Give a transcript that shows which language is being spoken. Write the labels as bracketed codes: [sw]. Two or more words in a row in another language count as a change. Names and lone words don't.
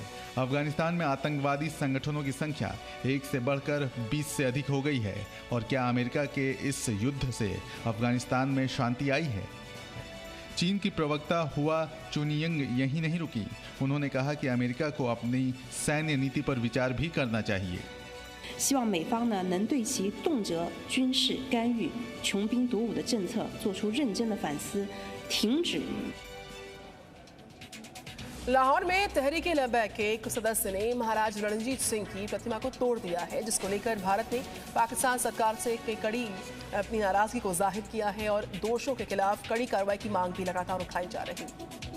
[hi] अफगानिस्तान में आतंकवादी संगठनों की संख्या 1 से बढ़कर 20 से अधिक हो गई है। और क्या अमेरिका के इस युद्ध से अफगानिस्तान में शांति आई है? चीन की प्रवक्ता हुआ चुनयिंग यहीं नहीं रुकी। उन्होंने कहा कि अमेरिका को अपनी सैन्य नीति पर विचार भी करना चाहिए। [zh] 希望美方呢能对其动辄军事干预、穷兵黩武的政策做出认真的反思，停止。 [hi] लाहौर में तहरीक लब्बैक के एक सदस्य ने महाराज रणजीत सिंह की प्रतिमा को तोड़ दिया है, जिसको लेकर भारत ने पाकिस्तान सरकार से कड़ी अपनी नाराजगी को जाहिर किया है और दोषों के खिलाफ कड़ी कार्रवाई की मांग भी लगातार उठाई जा रही है।